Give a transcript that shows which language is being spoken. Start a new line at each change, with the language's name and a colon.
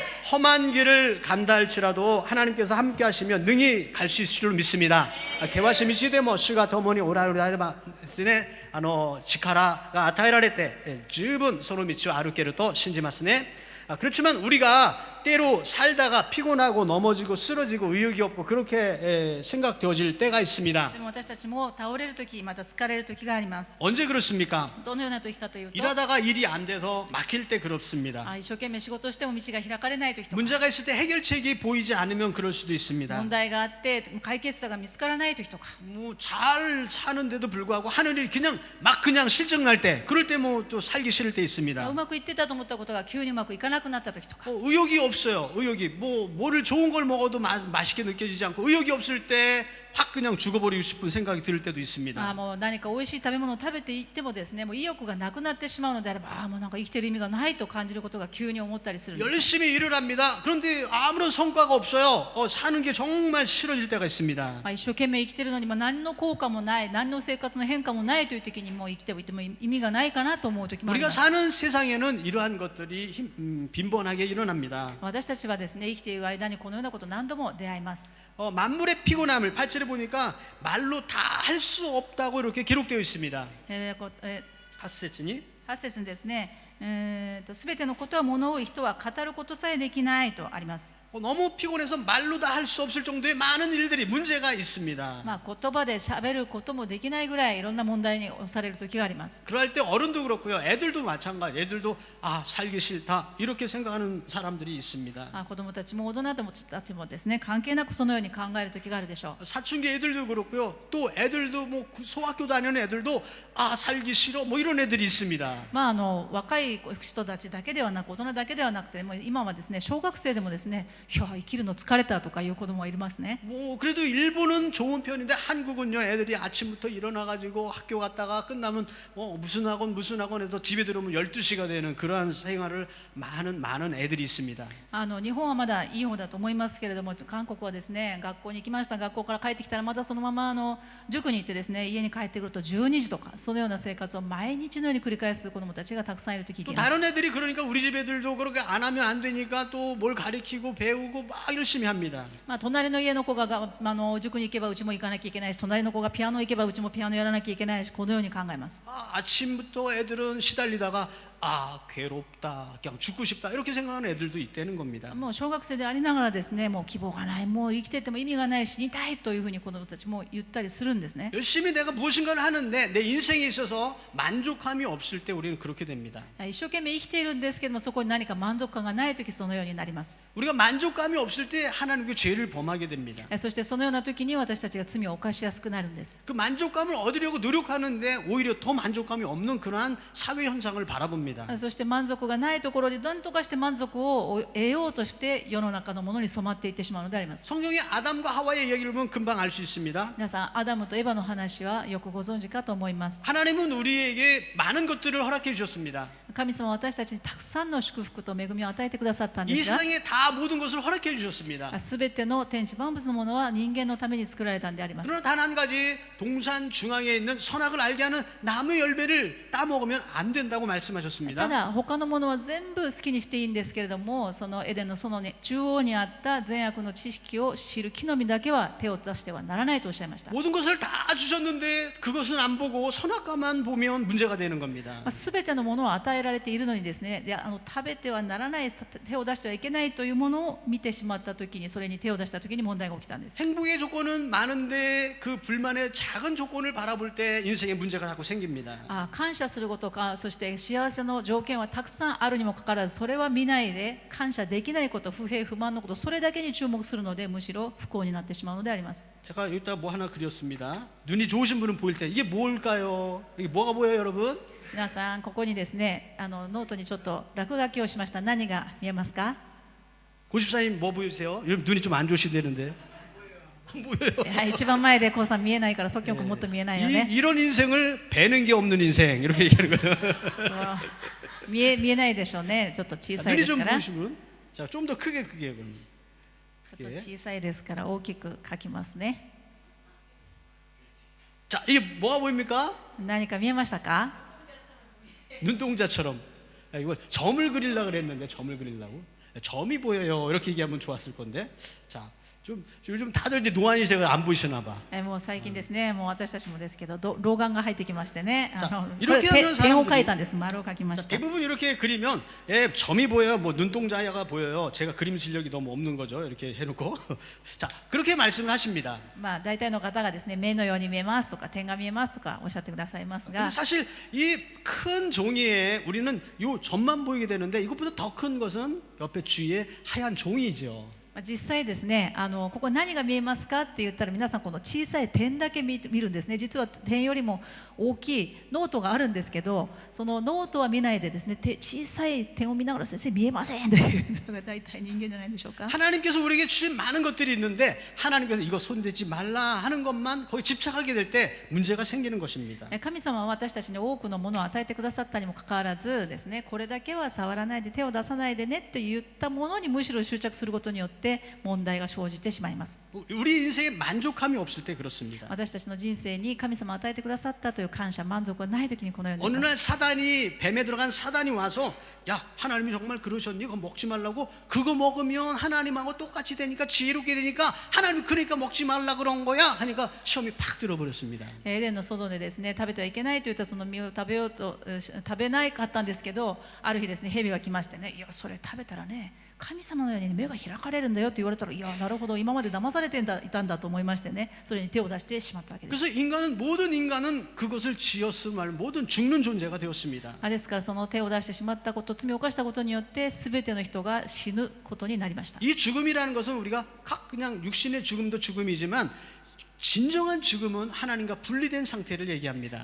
Korean: 험한 길을 간다 할지라도 하나님께서 함께 하시면 능히 갈 수 있을 줄 믿습니다.
Japanese: 険しい道でも主が共におられるであればですね、力が与えられて十分その道を歩けると信じますね。
Korean: 그렇지만 우리가 때로 살다가 피곤하고 넘어지고 쓰러지고 의욕이 없고 그렇게 생각되어질 때가 있습니다.
Japanese: でも私たちも倒れるとき、また疲れるときがあります。
Korean: 언제 그렇습니까?
Japanese: どのようなときかというと、
Korean: 일하다가 일이 안 돼서 막힐 때 그렇습니다.
Japanese: 一生懸命仕事をしても道が開かれないときとか、
Korean: 문제가 있을 때 해결책이 보이지 않으면 그럴 수도 있습니다.
Japanese: 問題があって解決策が見つからないときとか、
Korean: 뭐 잘 사는데도 불구하고 하는 일이 그냥 실증날 때, 그럴 때 뭐 또 살기 싫을 때
Japanese: う
Korean: 있습니다.
Japanese: まくいってたと思ったことが急にうまくいかなくなったときとか、
Korean: 의욕이 없어요. 의욕이 뭐를 좋은 걸 먹어도 맛있게 느껴지지 않고 의욕이 없을 때 확 그냥 죽어버리고 싶은 생각이 들 때도 있습니다.
Japanese: もう何か美味しい食べ物を食べていってもですね、もう意欲がなくなってしまうのであれば、もうなんか生きてる意味がないと感じることが急に思ったりするんです。
Korean: 열심히 일을 합니다. 그런데 아무런 성과가 없어요. 사는 게 정말 싫어질 때가 있습니다.
Japanese: 一生懸命生きてるのに何の効果もない、何の生活の変化もないという時にもう生きていても意味がないかなと思う時もあり
Korean: 우리가
Japanese: ます。
Korean: 사는 세상에는 이러한 것들이 빈번하게 일어납니다.
Japanese: 私たちはですね、生きている間にこのようなこと何度も出会います。
Korean: 만물의 피곤함을 8절에 보니까 말로 다 할 수 없다고 이렇게 기록되어 있습니다.
Japanese: 8節に 8節にですね、すべてのことは物を言う人は語ることさえできないとあります。
Korean: 너무 피곤해서 말로 다 할 수 없을 정도의 많은 일들이 문제가 있습니다.
Japanese: 言葉で喋ることもできないぐらいいろんな問題に押される時があります。
Korean: 그럴 때 어른도 그렇고요. 애들도 마찬가지. 애들도 살기 싫다 이렇게 생각하는 사람들이 있습니다.
Japanese: 子供たちも大人たちもですね、関係なくそのように考える時があるでしょう。
Korean: 사춘기 애들도 그렇고요. 또 애들도 뭐 소학교 다니는 애들도 살기 싫어 뭐 이런 애들이 있습니다.
Japanese: 若い人たちだけではなく、大人だけではなくて、もう今はですね、小学生でもですね、いや生きるの疲れたとかいう子供がいますね。
Korean: 뭐 그래도 일본은 좋은 편인데 한국은요, 애들이 아침부터 일어나가지고 학교 갔다가 끝나면 무슨 학원 해서 집에 들어오면 12시가 되는 그러한 생활을 많은 애들이 있습니다.
Japanese: 日本はまだいい方だと思いますけれども、韓国はですね、学校に行きました、学校から帰ってきたらまたそのまま塾に行ってですね、家に帰ってくると12時とか、そのような生活を毎日のように繰り返す子どもたちがたくさんいると聞いています。
Korean: 다른 애들이 그러니까 우리 집 애들도 그렇게 안 하면 안 되니까 또 뭘 가르치고 배우고 막 열심히 합니다.
Japanese: 隣の家の子が塾に行けばうちも行かなきゃいけないし、隣の子がピアノ行けばうちもピアノやらなきゃいけないし、このように考えます。
Korean: 아침부터 애들은 시달리다가 괴롭다, 그냥 죽고 싶다 이렇게 생각하는 애들도 있다는 겁니다.
Japanese: もう小学生でありながらですね、もう希望がない、もう生きてても意味がない、死にたいというふうに子どもたちも言ったりするんですね。
Korean: 열심히 내가 무엇인가를 하는데 내 인생에 있어서 만족함이 없을 때 우리는 그렇게 됩니다.
Japanese: 一生懸命生きているんですけども、そこに何か満足感がないとき、そのようになります。
Korean: 우리가 만족감이 없을 때 하나님께 죄를 범하게 됩니다.
Japanese: そしてそのようなときに私たちが罪を犯しやすくなるんです。
Korean: 그 만족감을 얻으려고 노력하는데 오히려 더 만족감이 없는 그러한 사회 현상을 바라봅니다.
Japanese: そして満足がないところで何とかして満足を得ようとして世の中のものに染まっていってしまうのであります。
Korean: 성경의 아담과 하와의 이야기를 보면 금방 알 수 있습니다.
Japanese: 皆さん、アダムとエバの話はよくご存知かと思います。
Korean: 하나님은 우리에게 많은 것들을 허락해 주셨습니다.
Japanese: 神様は私たちにたくさんの祝福と恵みを与えてくださったんで
Korean: 이
Japanese: すが、
Korean: 세상에 다 모든 것을 허락해 주셨습니다.
Japanese: すべての天地万物のものは人間のために作られたんであります。
Korean: 그러나 단 한 가지 동산 중앙에 있는 선악을 알게 하는 나무의 열매를 따먹으면 안 된다고
Japanese: た
Korean: 말씀하셨습니다.
Japanese: だ他のものは全部好きにしていいんですけれども、そのエデンの園に中央にあった善悪の知識を知る木の実だけは手を出してはならないとおっしゃいました。
Korean: 모든 것을 다 주셨는데 그것은 안 보고 선악과만 보면 문제가 되는 겁니다.
Japanese: すべてのものを与えられているのにですね、食べてはならない、手を出してはいけないというものを見てしまったときに、それに手を出したときに問題が起きたんです。
Korean: 행복의 조건은 많은데 그 불만의 작은 조건을 바라볼 때 인생에 문제가 자꾸 생깁니다.
Japanese: 感謝することか、そして幸せの条件はたくさんあるにもかかわらず、それは見ないで感謝できないこと、不平不満のこと、それだけに注目するので、むしろ不幸になってしまうのであります。
Korean: 제가 여기다가 뭐 하나 그렸습니다. 눈이 좋으신 분은 보일 때 이게 뭘까요? 이게 뭐가 보여요, 여러분?
Japanese: 皆さん、ここにですね、ノートにちょっと落書きをしました。何が見えますか？
Korean: 고집사님 뭐 보이세요? 여러분 눈이 좀 안 좋으시다는데. 안 보여요.
Japanese: 一番前でこうさん見えないから、即興もっと見えないよね。
Korean: 이런 인생을 배는 게 없는 인생 이렇게 얘기하는 거죠.
Japanese: 見えないでしょうね。ちょっと小さいです
Korean: 좀
Japanese: から。
Korean: 보시면 자, 좀 더 크게 그럼.
Japanese: ちょっと小さいですから大きく書きますね。
Korean: 자, 이게 뭐가 보입니까?
Japanese: 何か見えましたか？
Korean: 눈동자처럼. 이거 점을 그리려고 그랬는데 점을 그리려고. 점이 보여요. 이렇게 얘기하면 좋았을 건데. 자, 좀 요즘 다들 이제 노안이 제가 안 보이시나 봐.
Japanese: もう最近ですね、もう私たちもですけど、老眼が入ってきましてね、さこれ
Korean: 이렇게 하면
Japanese: 点を
Korean: 사람들이
Japanese: 書いたんです。丸を書きま
Korean: 자,
Japanese: した。
Korean: 대부분 이렇게 그리면 점이 보여요. 뭐 눈동자가 보여요. 제가 그림 실력이 너무 없는 거죠. 이렇게 해놓고 자 그렇게 말씀을 하십니다.
Japanese: まあ大体の方がですね、目のように見えますとか点が見えますとかおっしゃってくださいますが
Korean: 근데 、 사실 이 큰 종이에 우리는 요 점만 보이게 되는데 이것보다 더 큰 것은 옆에 주위에 하얀 종이죠.
Japanese: まあ実際ですね、ここ何が見えますかって言ったら皆さんこの小さい点だけ見るんですね。実は点よりも大きいノートがあるんですけど、そのノートは見ないでですね、小さい点を見ながら先生見えませんというのが大体人間じゃないでしょうか。
Korean: 하나님께서 우리에게 주신 많은 것들이 있는데 하나님께서 이거 손대지 말라 하는 것만 거기 집착하게 될 때 문제가 생기는 것입니다.
Japanese: 神様は私たちに多くのものを与えてくださったにもかかわらずですね、これだけは触らないで手を出さないでねって言ったものにむしろ執着することによって問題が生じてしまいます。
Korean: 우리 인생에 만족함이 없을 때 그렇습니다.
Japanese: 私たちの人生に神様を与えてくださったという感謝満足がない時にこのようにな
Korean: 어느
Japanese: ります。
Korean: 날 사단이 뱀에 들어간 사단이 와서 야 하나님이 정말 그러셨니? 그거 먹지 말라고. 그거 먹으면 하나님하고 똑같이 되니까 지혜롭게 되니까 하나님이 그러니까 먹지 말라 그런 거야 하니까 시험이 팍 들어버렸습니다.
Japanese: エデンの外でですね、食べてはいけないといったその実を食べようと食べなかったんですけど、ある日ですね、蛇が来ましてね、いやそれ食べたらね、神様のように目が開かれるんだよと言われたら、いやなるほど、今まで騙されていたんだと思いましてね、それに手を出してしまったわけです。
Korean: 그래서 모든 인간은 그것을 지었음을 모든 죽는 존재가 되었습니다.
Japanese: ですからその手を出してしまったこと、罪を犯したことによって全ての人が死ぬことになりました。
Korean: 이 죽음이라는 것은 우리가 그냥 육신의 죽음도 죽음이지만 진정한 죽음은 하나님과 분리된 상태를 얘기합니다.